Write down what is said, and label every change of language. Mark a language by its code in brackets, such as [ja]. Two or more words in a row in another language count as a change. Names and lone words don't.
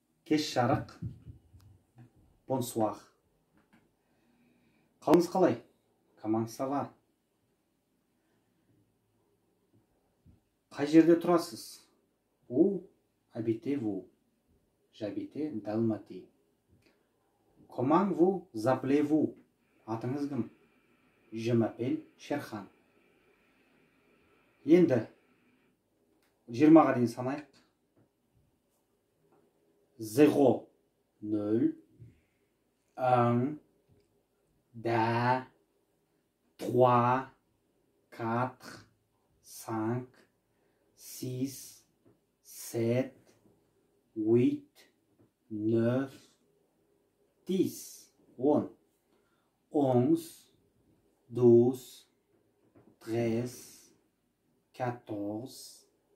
[kk] Кеш жарық. Бонсуар. Қалыңыз қалай? [fr] Comment ça va? [kk] Қай жерде тұрасыз? [fr] Où habitez-vous? J'habite d'Almaty. Comment vous appelez-vous? [kk] Атыңыз кім? [fr] Je m'appelle Шерхан. [kk] Енді 20-ға дейін санайық. 0, 0, 1, 2, 3, 4, 5, 6, 7, 8, 9, 10, 10, 11, 12, 13, 14,